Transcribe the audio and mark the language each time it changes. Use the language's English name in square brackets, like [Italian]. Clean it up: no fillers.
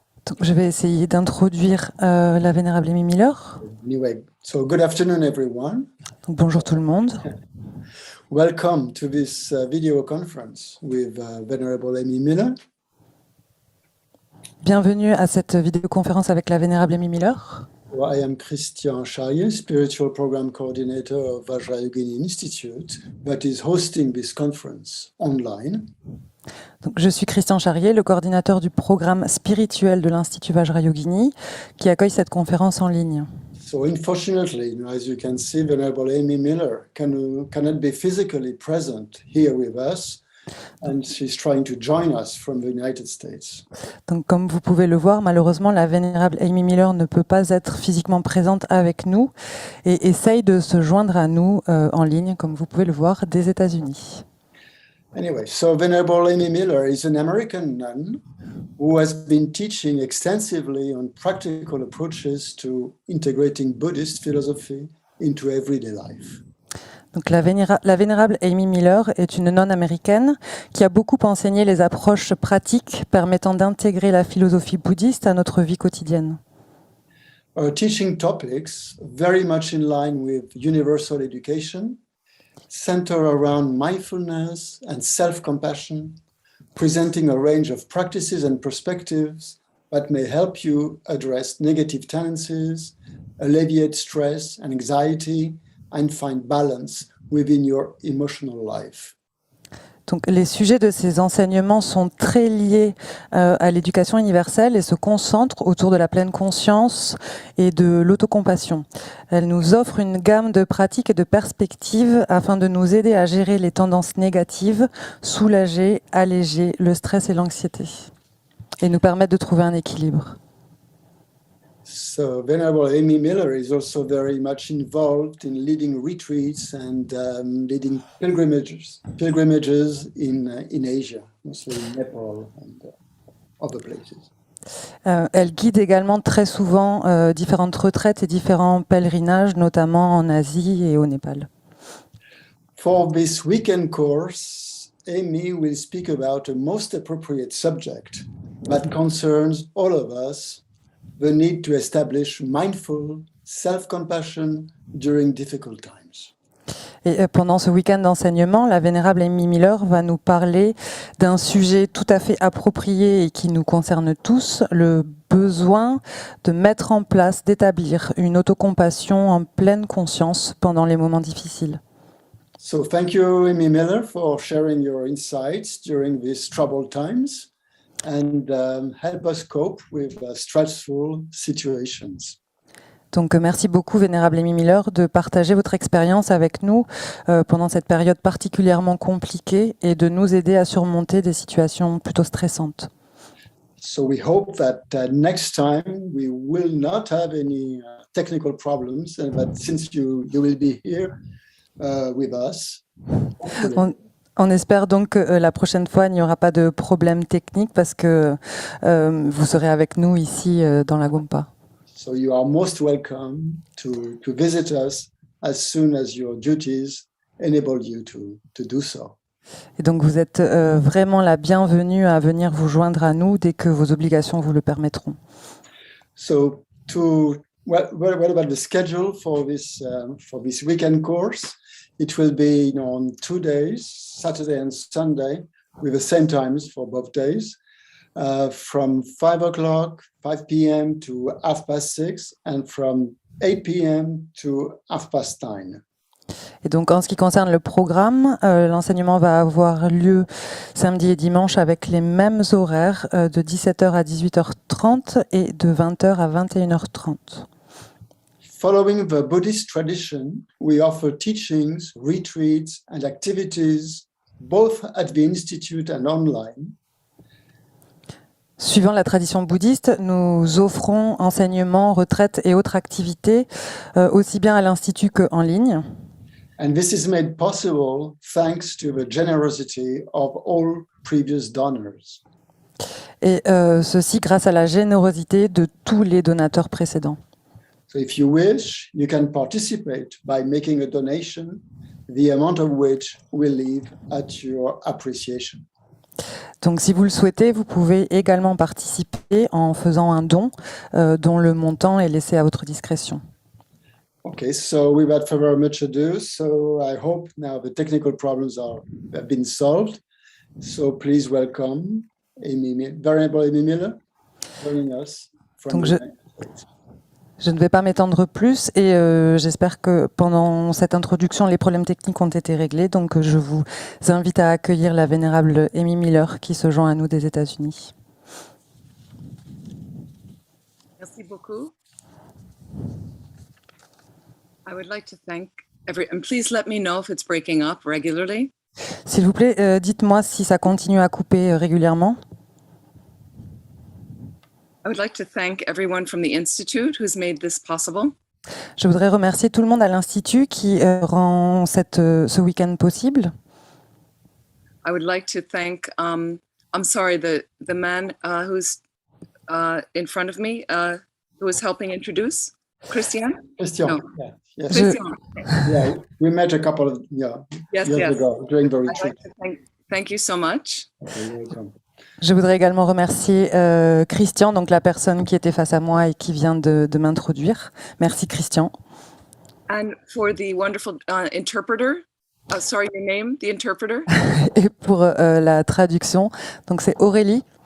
[French] Donc, je vais essayer d'introduire la vénérable Amy Miller. [English] Anyway, so good afternoon, everyone. [French] Donc, bonjour tout le monde. [English] Welcome to this video conference with Venerable Amy Miller. [French] Bienvenue à cette vidéoconférence avec la vénérable Amy Miller. [English] I am Christian Charrier, Spiritual Program Coordinator of Vajrayogini Institute, that is hosting this conference online. [French] Donc, je suis Christian Charrier, le coordinateur du programme spirituel de l'Institut Vajrayogini, qui accueille cette conférence en ligne. [English] So unfortunately, as you can see, Venerable Amy Miller cannot be physically present here with us, and she's trying to join us from the United States. [French] Donc, comme vous pouvez le voir, malheureusement, la vénérable Amy Miller ne peut pas être physiquement présente avec nous et essaye de se joindre à nous en ligne, comme vous pouvez le voir, des États-Unis. [English] Anyway, so Venerable Amy Miller is an American nun who has been teaching extensively on practical approaches to integrating Buddhist philosophy into everyday life. [French] Donc, la vénérable Amy Miller est une nonne américaine qui a beaucoup enseigné les approches pratiques permettant d'intégrer la philosophie bouddhiste à notre vie quotidienne. [English] Our teaching topics, very much in line with universal education, center around mindfulness and self-compassion, presenting a range of practices and perspectives that may help you address negative tendencies, alleviate stress and anxiety, and find balance within your emotional life. [French] Donc, les sujets de ces enseignements sont très liés à l'éducation universelle et se concentrent autour de la pleine conscience et de l'autocompassion. Elle nous offre une gamme de pratiques et de perspectives afin de nous aider à gérer les tendances négatives, soulager, alléger le stress et l'anxiété et nous permettre de trouver un équilibre. [English] So Venerable Amy Miller is also very much involved in leading retreats and leading pilgrimages in Asia, mostly in Nepal and other places. [French] Elle guide également très souvent différentes retraites et différents pèlerinages, notamment en Asie et au Népal. [English] For this weekend course, Amy will speak about a most appropriate subject that concerns all of us, the need to establish mindful self-compassion during difficult times. [French] Et pendant ce week-end d'enseignement, la vénérable Amy Miller va nous parler d'un sujet tout à fait approprié et qui nous concerne tous, le besoin de mettre en place, d'établir une autocompassion en pleine conscience pendant les moments difficiles. [English] So thank you, Amy Miller, for sharing your insights during these troubled times and help us cope with stressful situations. [French] Donc merci beaucoup, vénérable Amy Miller, de partager votre expérience avec nous pendant cette période particulièrement compliquée et de nous aider à surmonter des situations plutôt stressantes. [English] So we hope that next time we will not have any technical problems and that since you will be here with us. [French] On espère donc que la prochaine fois, il n'y aura pas de problème technique parce que vous serez avec nous ici dans la Gompa. [English] So you are most welcome to visit us as soon as your duties enable you to do so. [French] Et donc vous êtes vraiment la bienvenue à venir vous joindre à nous dès que vos obligations vous le permettront. [English] So what about the schedule for this weekend course? It will be on 2 days, Saturday and Sunday, with the same times for both days, from 5 p.m. to 6:30, and from 8 p.m. to 9:30. [French] Et donc en ce qui concerne le programme, l'enseignement va avoir lieu samedi et dimanche avec les mêmes horaires de 17h à 18h30 et de 20h à 21h30. [English] Following the Buddhist tradition, we offer teachings, retreats, and activities, both at the Institute and online. [French] Suivant la tradition bouddhiste, nous offrons enseignements, retraites et autres activités, aussi bien à l'Institut qu'en ligne. [English] And this is made possible thanks to the generosity of all previous donors. [French] Et ceci grâce à la générosité de tous les donateurs précédents. [English] So if you wish, you can participate by making a donation the amount of which will leave at your appreciation. [French] Donc, si vous le souhaitez, vous pouvez également participer en faisant un don dont le montant est laissé à votre discrétion. [English] Okay, so without further much ado, so I hope now the technical problems have been solved. So please welcome Venerable Amy Miller joining us from [French] Donc [English] the United States. [French] Je ne vais pas m'étendre plus et j'espère que pendant cette introduction, les problèmes techniques ont été réglés. Donc, je vous invite à accueillir la vénérable Amy Miller qui se joint à nous des États-Unis. Merci beaucoup. [English] I would like to thank and please let me know if it's breaking up regularly. [French] S'il vous plaît, dites-moi si ça continue à couper régulièrement. [English] I would like to thank everyone from the Institute who's made this possible. [French] Je voudrais remercier tout le monde à l'Institut qui rend ce week-end possible. [English] I would like to thank, I'm sorry, the man who's in front of me, who is helping introduce, Christian? Christian, No. yeah, yes. Christian. Yeah, we met a couple of Yes, years yes. ago during the I'd retreat. like to thank you so much. Okay, you're welcome. [French] Je voudrais également remercier Christian, donc la personne qui était face à moi et qui vient de m'introduire. Merci Christian. [English] And for the wonderful interpreter, sorry, your name, the interpreter. [French] Et pour la traduction, donc c'est Aurélie.